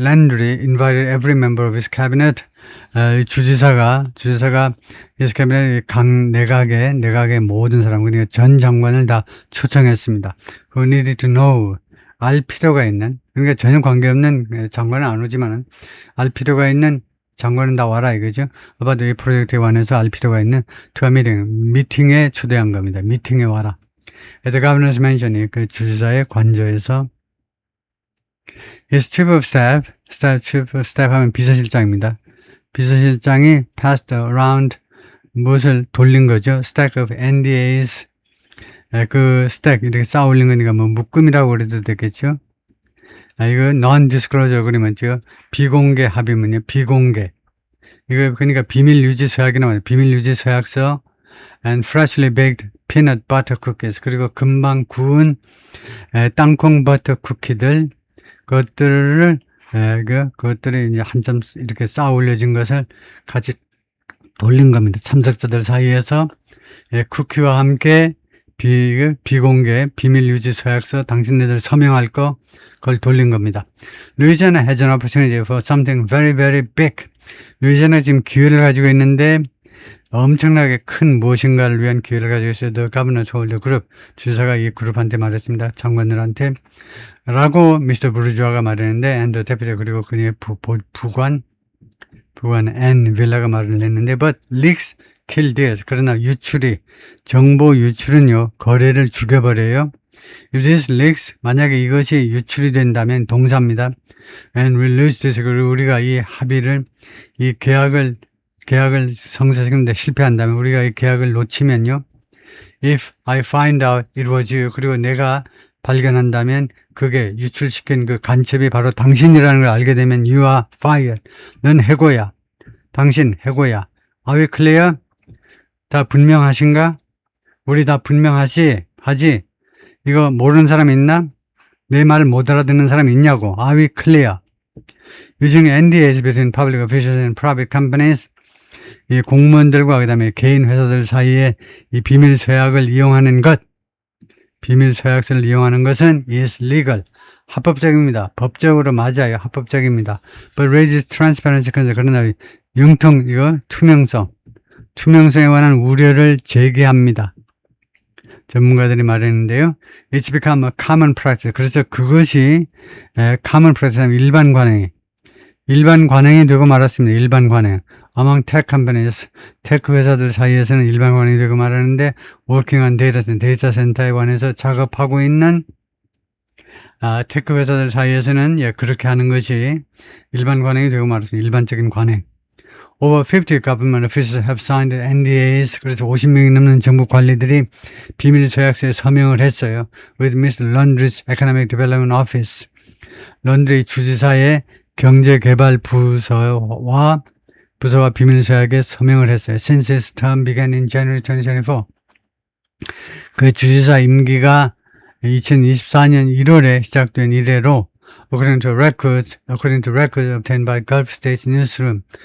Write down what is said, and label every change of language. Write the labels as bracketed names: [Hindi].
[English] Landry invited every member of his cabinet. [Korean] 주지사가 [English] his cabinet [Korean] 각 내각의 모든 사람, 그러니까 전 장관을 다 초청했습니다. [English] Who needed to know. [Korean] 알 필요가 있는, 그러니까 전혀 관계없는 장관은 안 오지만은 알 필요가 있는 장관은 다 와라 이거죠. about 이 프로젝트에 관해서 알 필요가 있는 [English] to a meeting, [Korean] 미팅에 초대한 겁니다. 미팅에 와라. [English] At the governor's mansion, [Korean] 그 주지사의 관저에서 [English] his chief of staff [Korean] 하면 비서실장입니다. 비서실장이 [English] passed around [Korean] 무엇을 돌린 거죠. [English] stack of NDAs. [Korean] 그 스택 이렇게 쌓아 올린 거니까 뭐 묶음이라고 그래도 되겠죠. 이거 non-disclosure agreement죠. 비공개 합의문이요. 비공개. 이거 그러니까 비밀 유지 서약이 나와요. 비밀 유지 서약서 [English] and freshly baked peanut butter cookies. [Korean] 그리고 금방 구운 땅콩 버터 쿠키들 그것들을 그것들이 이제 한참 이렇게 쌓아 올려진 것을 같이 돌린 겁니다. 참석자들 사이에서 쿠키와 함께 비공개 비밀 유지 서약서 당신네들 서명할 거 그걸 돌린 겁니다. [English] 루이지애나 has an opportunity for something very very big. [Korean] 루이지애나 지금 기회를 가지고 있는데 엄청나게 큰 무엇인가를 위한 기회를 가지고 있어요. [English] The governor told the group. [Korean] 주지사가 이 그룹한테 말했습니다. 장관들한테. 라고 미스터 브루주아가 말했는데 [English] and the deputy [Korean] 그리고 그의 부관 앤 윌라가 말을 했는데 [English] but leaks kill deals. [Korean] 그러나 정보 유출은요 거래를 죽여버려요. [English] If this leaks [Korean] 만약에 이것이 유출이 된다면 동사입니다. [English] And we lose this. [Korean] 그리고 우리가 이 합의를 이 계약을 성사시키는데 실패한다면 우리가 이 계약을 놓치면요. [English] If I find out it was you. [Korean] 그리고 내가 발견한다면 그게 유출시킨 그 간첩이 바로 당신이라는 걸 알게 되면 [English] you are fired. [Korean] 넌 해고야. 당신 해고야. [English] Are we clear? [Korean] 다 분명하신가? 우리 다 분명하지? 이거 모르는 사람 있나? 내 말 못 알아듣는 사람 있냐고. [English] Are we clear? Using NDAs between public officials and private companies. [Korean] 이 공무원들과 그 다음에 개인 회사들 사이에 이 비밀 서약을 이용하는 것. 비밀 서약서를 이용하는 것은 [English] is legal. [Korean] 합법적입니다. 법적으로 맞아요. 합법적입니다. [English] But raises transparency concerns. [Korean] 그러나 투명성에 관한 우려를 제기합니다. 전문가들이 말했는데요. [English] It's become a common practice. [Korean] 그래서 그것이 common practice, 일반 관행이 되고 말았습니다. 일반 관행. [English] Among tech companies, [Korean] 테크 회사들 사이에서는 일반 관행이 되고 말하는데 [English] working on [Korean] 데이터 센터에 관해서 작업하고 있는 테크 회사들 사이에서는 그렇게 하는 것이 일반 관행이 되고 말았습니다. 일반적인 관행. [English] Over 50 government officials have signed NDAs. [Korean] 그래서 50명이 넘는 정부 관리들이 비밀 서약서에 서명을 했어요. [English] With Mr. Landry's Economic Development Office. [Korean] 런드리 주지사의 경제개발 부서와 비밀 서약에 서명을 했어요. [English] Since his term began in January 2024. [Korean] 그 주지사 임기가 2024년 1월에 시작된 이래로 [English] according to records obtained by Gulf State Newsroom.